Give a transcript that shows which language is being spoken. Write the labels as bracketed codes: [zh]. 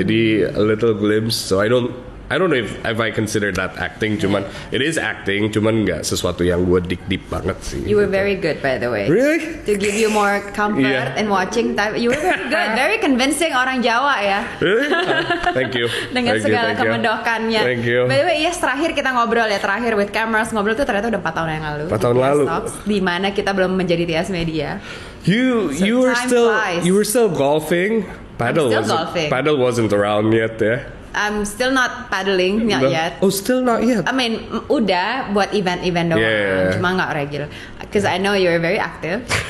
[en] Jadi a little glimpse. So I don't know if I consider that acting. [id] Cuman [en] it is acting. [id] Cuman nggak sesuatu yang gue deep banget sih. [en] You were very good, by the way. Really? To give you more comfort in watching time. You were very good, very convincing [id] orang Jawa ya. [en] Really? Thank you. [id] Dengan segala kemendokannya. [en] Thank you. By the way, yes, [id] terakhir kita ngobrol ya, terakhir [en] with cameras [id] ngobrol tuh ternyata udah 4 tahun yang lalu. 4 tahun lalu. Di mana kita belum menjadi Tias Media. [en] You were still golfing. Paddle wasn't around yet, yeah. I'm still not paddling, not yet. Oh, still not yet. I mean, [id] udah buat event-event doang, cuma nggak regular. [en] Because I know you're very active.